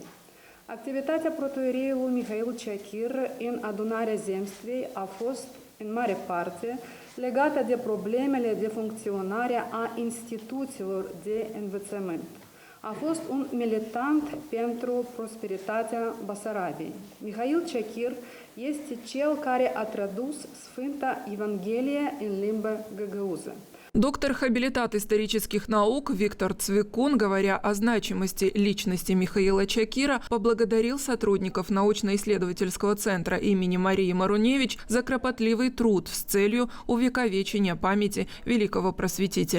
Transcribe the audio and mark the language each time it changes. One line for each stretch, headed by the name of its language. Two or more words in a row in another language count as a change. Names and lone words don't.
Romanian: Activitatea protoieriului Mihail Chakir în adunarea zemstvei a fost, în mare parte, legată de problemele de funcționare a instituțiilor de învățământ. A fost un militant pentru prosperitatea Basarabiei. Mihail Chakir este cel care a tradus Sfânta Evanghelie în limba găgăuză.
Russian: Доктор-хабилитат исторических наук Виктор Цвикун, говоря о значимости личности Михаила Чакира, поблагодарил сотрудников научно-исследовательского центра имени Марии Маруневич за кропотливый труд с целью увековечения памяти великого просветителя.